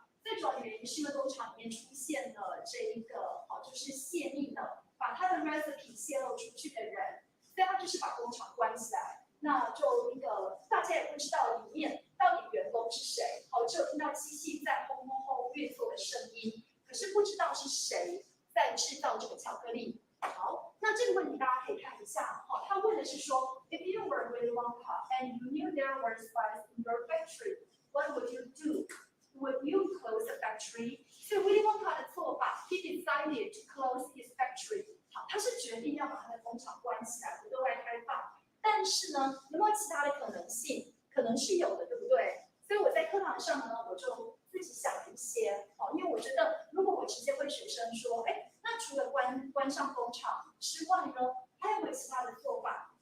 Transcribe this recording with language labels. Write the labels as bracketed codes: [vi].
[zh] 最主要的原因是因为工厂里面出现了这一个就是泄密的，把他的 recipe 泄露出去的人，所以他就是把工厂关起来。那就大家也不知道里面到底员工是谁，只有听到机器在轰轰轰运作的声音，可是不知道是谁在制造这个巧克力。好，那这个问题大家可以看一下，他问的是说 [en] ，If you were Willy Wonka and you knew there were spies in your factory, what would you do? Would you close the factory? [zh] 所以 Willy Wonka 的做法 [en] ，he decided to close his factory。 [zh] 好，他是决定要把他的工厂关起来，不对外开放。但是呢，有没有其他的可能性？可能是有的，对不对？所以我在课堂上呢，我就自己想了一些，因为我觉得如果我直接问学生说，那除了关上工厂之外呢，还有没有其他的做法？